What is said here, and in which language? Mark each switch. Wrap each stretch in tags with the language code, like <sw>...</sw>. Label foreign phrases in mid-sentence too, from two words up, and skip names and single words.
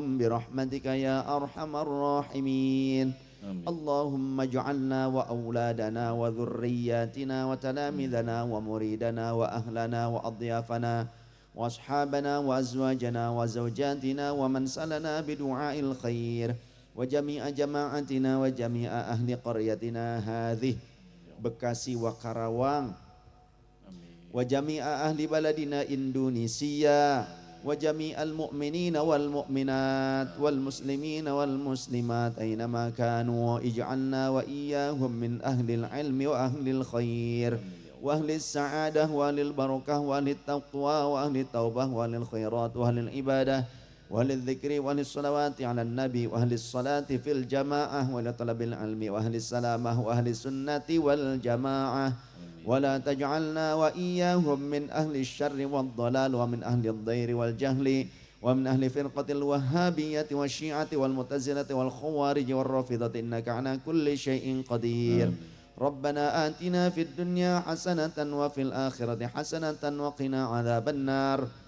<ar>برحمتك يا أرحم الراحمين اللهم اجعلنا وأولادنا وذرياتنا وتلامذنا ومريدنا وأهلنا وأضيافنا وأصحابنا وأزواجنا وزوجاتنا ومن سلنا بدعاء الخير وجميع جماعتنا وجميع أهل قريتنا هذه Bekasi wa Karawang وجميع أهل بلدنا إندونيسيا وجميع المؤمنين والمؤمنات والمسلمين والمسلمات أينما كانوا اجعلنا وإياهم من أهل العلم وأهل الخير وأهل السعادة وأهل البركة وأهل التقوى وأهل التوبة وأهل الخيرات وأهل العبادة و أهل الذكر وأهل الصلوات على النبي وأهل الصلاة في الجماعة ولا طلب العلم وأهل السلامة وأهل السنة والجماعة ولا تجعلنا وإياهم من أهل الشر والضلال ومن أهل الضير والجهل ومن أهل فرقة الوهابية والشيعة والمعتزلة والخوارج والرافضة إنك على كل شيء قدير ربنا آتنا في الدنيا حسنة وفي الآخرة حسنة وقنا عذاب النار</ar>